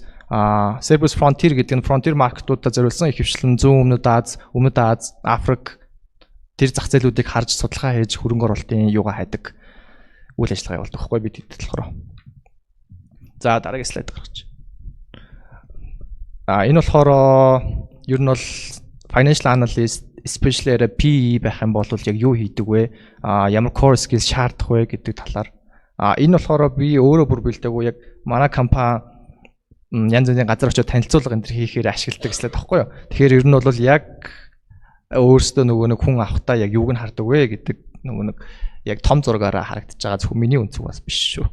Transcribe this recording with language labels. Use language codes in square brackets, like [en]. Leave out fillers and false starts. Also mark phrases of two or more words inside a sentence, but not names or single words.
[mn] Cerberus Frontier гэдэг нь frontier маркетуудад зориулсан ихэвчлэн зүүн өмнөд Аз, Африк тэр зах зээлүүдийг харж судалгаа хийж хөрөнгө оруулалтын юугаа хайдаг үйл ажиллагаа явуулдаг байхгүй бид хэд болохоор. За дараагийн слайд гаргач. Энэ болохоор ер нь бол [en] financial analyst especially PE [mn] байх юм бол яг юу хийдэг вэ? Ямар [en] core skills [mn] шаардах вэ гэдэг талаар. Энэ болохоор би өөрөө бүр бэлдээгүй яг манай компани янз бүрийн газар очиж танилцуулга энэ төр хийхээр ашигладаг гэсэн таахгүй юу. Тэгэхээр ер нь бол яг өөрөөсөө нөгөө нэг хүн авахтаа яг юуг нь хардаг вэ гэдэг нөгөө нэг яг том зургаараа харагдаж байгаа зөвхөн миний үнцэг бас биш шүү.